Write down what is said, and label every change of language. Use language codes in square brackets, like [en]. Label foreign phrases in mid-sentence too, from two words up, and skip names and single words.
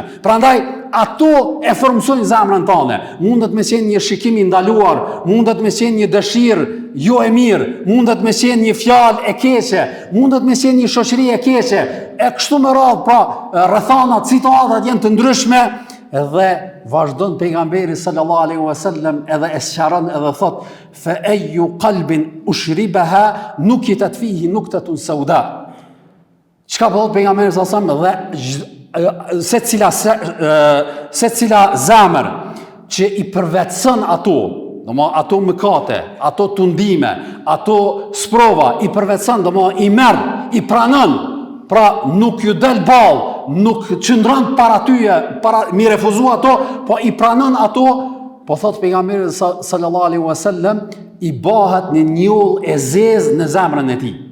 [sq] Prandaj ato e formsojnë zemrën tënde. Mundet me qenë një shikim i ndaluar, mundet me qenë një dëshirë jo e mirë, mundet me qenë një fjalë e keqe, mundet me qenë një shoqëri e keqe, e kështu me radhë, pra rrethanat, situatat janë të ndryshme. Edhe vazhdon pejgamberi [ar] صلى الله عليه وسلم [sq] edhe e sqaron edhe thot [ar] فأي قلب أشربها نكتت فيه نكتة سوداء. [sq] Çka po thot pejgamberi [ar] صلى الله عليه وسلم, [sq] dhe secila zemër që i përvetëson ato, ato mëkate, ato tundime, ato sprova, i përvetëson, i merr, i pranon, pra nuk ju del ballë, nuk qëndron para tyje, mi refuzu ato, po i pranon ato, po thot pejgamberi [ar] صلى الله عليه وسلم, [sq] i bahet një njoll e zezë në zemrën e tij.